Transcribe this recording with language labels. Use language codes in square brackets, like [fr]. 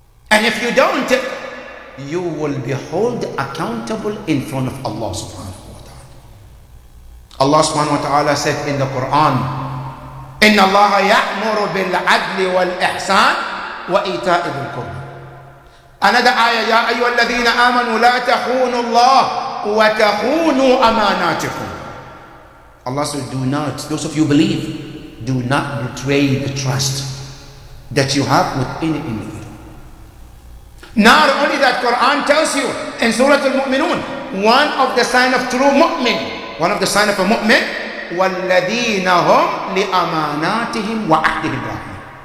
[en] And if you don't, you will be held accountable in front of Allah subhanahu wa ta'ala. Allah subhanahu wa ta'ala said in the Quran, [ar] إِنَّ اللَّهَ يَأْمُرُ بِالْعَدْلِ وَالْإِحْسَانِ وَإِيتَاءِ ذِي الْقُرْبَى. [en] Another ayah, [ar] يَا أَيُّهَا الَّذِينَ آمَنُوا لَا تَخُونُوا اللَّهَ وَتَخُونُوا أَمَانَاتِكُمْ. [en] Allah said, do not, those of you who believe, do not betray the trust that you have with any individual. Not only that, Quran tells you in Surah Al-Mu'minun, one of the sign of true mu'min, one of the sign of a mu'min, [ar] وَالَّذِينَ هُمْ لِأَمَانَاتِهِمْ وَعَهْدِهِمْ رَاعُونَ.